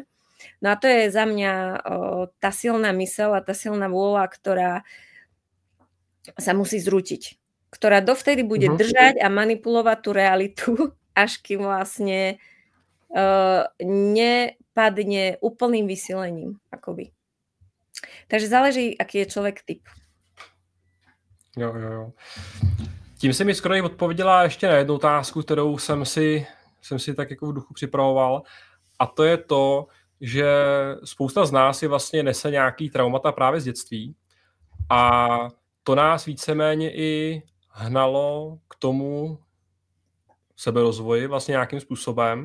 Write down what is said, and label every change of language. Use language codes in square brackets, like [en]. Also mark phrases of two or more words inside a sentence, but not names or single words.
[sk] No a to je za mňa tá silná myseľ a tá silná vôľa, ktorá sa musí zrútiť. Ktorá dovtedy bude držať a manipulovať tú realitu, až kým vlastne nepadne úplným vysilením. Akoby. Takže záleží, aký je člověk typ. [cs] Jo. Tím se mi skoro odpověděla ještě na jednu otázku, kterou jsem si tak jako v duchu připravoval. A to je to, že spousta z nás si vlastně nese nějaký traumata právě z dětství. A to nás víceméně i hnalo k tomu seberozvoji vlastně nějakým způsobem.